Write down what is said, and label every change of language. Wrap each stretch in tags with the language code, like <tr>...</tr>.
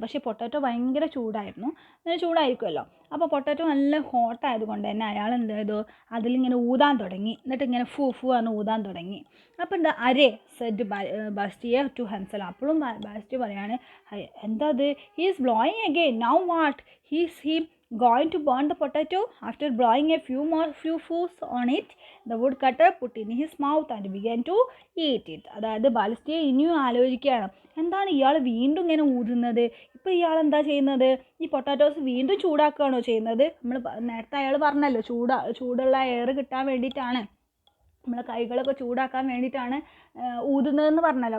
<ml>പക്ഷേ പൊട്ടാറ്റോ ഭയങ്കര ചൂടായിരിക്കുമല്ലോ. അപ്പോൾ പൊട്ടാറ്റോ നല്ല ഹോട്ടായതുകൊണ്ട് തന്നെ അയാൾ എന്ത് ചെയ്തു, അതിലിങ്ങനെ ഊതാൻ തുടങ്ങി, എന്നിട്ട് ഇങ്ങനെ ഫൂ എന്ന് ഊതാൻ തുടങ്ങി. അപ്പോൾ എന്താ</ml> <en>said Bastia to himself,</en> <ml>അപ്പോഴും ബാസ്റ്റിയ പറയാണ്, എന്താ അത്,</ml> <en>He is blowing again, now what, he going to burn the potato. After blowing a few foos on it, the woodcutter put in his mouth and began to eat it.</en> <ml>അതായത് ബാലിസ്റ്റിയെ ഇനിയും ആലോചിക്കുകയാണ്, എന്താണ് ഇയാൾ വീണ്ടും ഇങ്ങനെ ഊതുന്നത്, ഇപ്പോൾ ഇയാൾ എന്താ ചെയ്യുന്നത്, ഈ പൊട്ടാറ്റോസ് വീണ്ടും ചൂടാക്കുകയാണോ ചെയ്യുന്നത്. നമ്മൾ നേരത്തെ അയാൾ പറഞ്ഞല്ലോ, ചൂടുള്ള എയർ കിട്ടാൻ വേണ്ടിയിട്ടാണ്, നമ്മളെ കൈകളൊക്കെ ചൂടാക്കാൻ വേണ്ടിയിട്ടാണ് ഊതുന്നതെന്ന് പറഞ്ഞല്ലോ.</ml>